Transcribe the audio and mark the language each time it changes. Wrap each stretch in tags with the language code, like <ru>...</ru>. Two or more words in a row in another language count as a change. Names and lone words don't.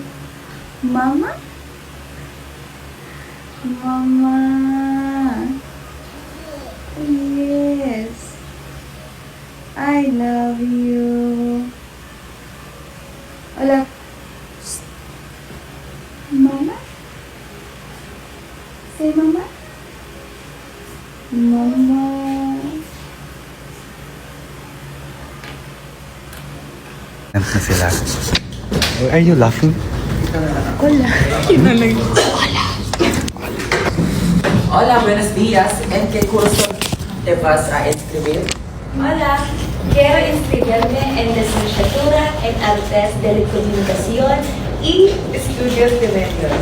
<en>Mama? Mama. Yes. I love you.</en> <es>Hola. Psst.</es> <en>Mama? Say mama. Mama.</en> <tl>Na sila.</tl> <en>Are you laughing?</en> <es>Hola, buenos días. ¿En qué curso te vas a inscribir? Hola, quiero inscribirme en licenciatura en Artes de la Comunicación y Estudios de Medios.</es>